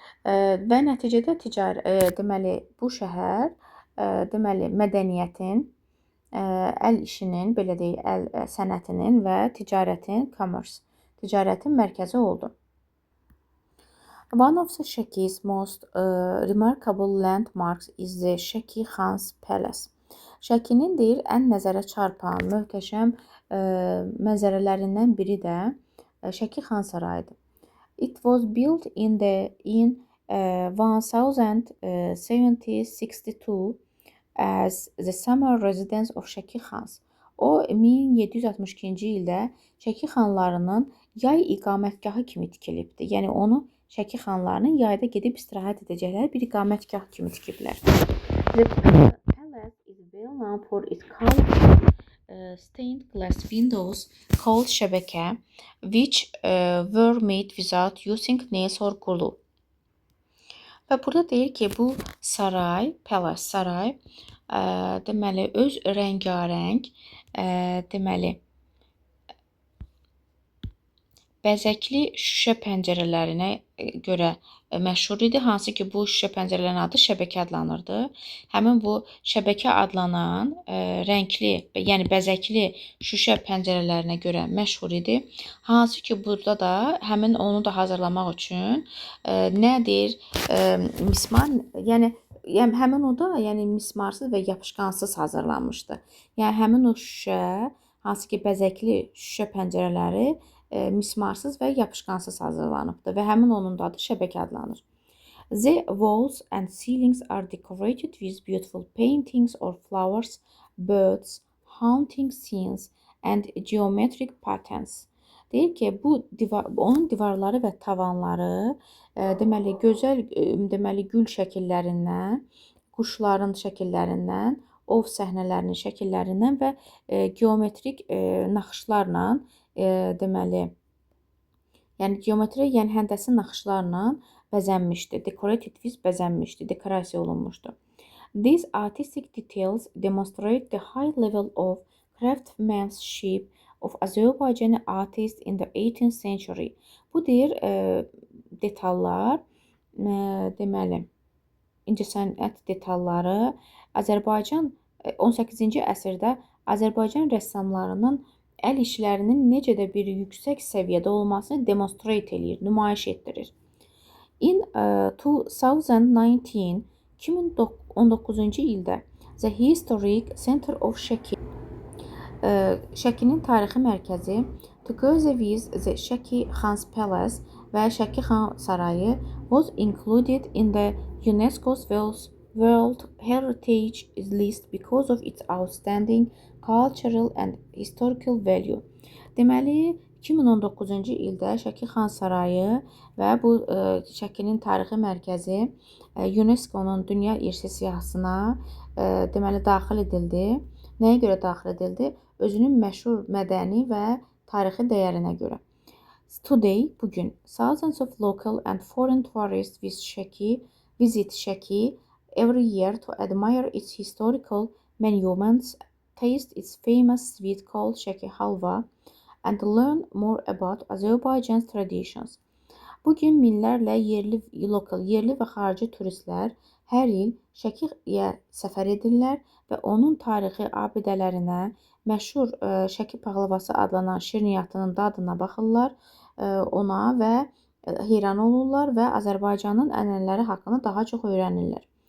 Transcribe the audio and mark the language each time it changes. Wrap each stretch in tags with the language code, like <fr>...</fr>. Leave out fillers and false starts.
<az>Və nəticədə deməli, bu şəhər deməli, mədəniyyətin, əl işinin, belə deyək, əl sənətinin və ticarətin, commerce, ticarətin mərkəzi oldu.</az> <en>One of the Şəki's most remarkable landmarks is the Şəki Xan's Palace.</en> <az>Şəkinin deyir, ən nəzərə çarpan, möhtəşəm mənzərələrindən biri də Şəki Xan sarayıdır.</az> <en>It was built in 1762 as the summer residence of Şəki Xans.</en> <az>O, 1762-ci ildə Şəki xanlarının yay iqamətgahı kimi tikilibdir. Yəni, onu Şəki xanlarının yayda gedib istirahət edəcəkləri bir iqamətgah kimi tikiblər.</az> <en>The palace is well known for its colorful stained glass windows called şəbəkə, which were made without using nails or glue.</en> <az>Və burada deyir ki, bu saray, palace, saray, deməli, öz rəngarəng, deməli, bəzəkli şüşə pəncərələrinə görə məşhur idi. Hansı ki, bu şüşə pəncərələrin adı şəbəkə adlanırdı. Həmin bu şəbəkə adlanan rəngli, yəni bəzəkli şüşə pəncərələrinə görə məşhur idi. Hansı ki, burada da həmin onu da hazırlamaq üçün nədir? Mismar, yəni həmin o da mismarsız və yapışqansız hazırlanmışdı. Yəni həmin o şüşə, hansı ki, bəzəkli şüşə pəncərələri mismarsız və yapışqansız hazırlanıbdır və həmin onun da adı şəbəkə adlanır.</az> <en>The walls and ceilings are decorated with beautiful paintings or flowers, birds, hunting scenes and geometric patterns.</en> <az>Deyir ki, onun divarları və tavanları deməli, gözəl gül şəkillərindən, quşların şəkillərindən, ov səhnələrinin şəkillərindən və geometrik naxışlarla deməli, yəni geometri, yəni həndəsi naxışlarla bəzənmişdi.</az> <en>Decorated with</en> <az>bəzənmişdi, dekorasiya olunmuşdu.</az> <en>These artistic details demonstrate the high level of craftsmanship of Azerbaycan artists in the 18th century.</en> <az>Bu deyir, detallar, deməli, incəsənət detalları Azərbaycan 18-ci əsrdə Azərbaycan rəssamlarının əl işlərinin necə də bir yüksək səviyyədə olmasını demonstrate eləyir, nümayiş etdirir.</az> <en>In 2019,</en> <az>2019-cu ildə</az> <en>The Historic Center of Şəki,</en> <az>Şəkinin tarixi mərkəzi</az> <en>together with the Şəki Xans Palace</en> <az>və Şəki Xan Sarayı</az> <en>was included in the UNESCO's World Heritage List because of its outstanding cultural and historical value.</en> <az>Deməli, 2019-cu ildə Şəki Xan Sarayı və bu Şəkinin tarixi mərkəzi UNESCO-nun Dünya İrsi siyahısına deməli daxil edildi. Nəyə görə daxil edildi? Özünün məşhur mədəni və tarixi dəyərinə görə.</az> <en>Today, bugün, thousands of local and foreign tourists visit Şəki every year to admire its historical monuments, taste its famous sweet called Şəki halva, and learn more about Azerbaijan's traditions.</en> <az>Bugün minlərlə yerli və xarici turistlər hər il Şəkiyə səfər edirlər və onun tarixi abidələrinə, məşhur Şəki paxlavası adlanan şirniyyatının dadına baxırlar ona və heyran olurlar və Azərbaycanın ənənələri haqqında daha çox öyrənirlər.</az>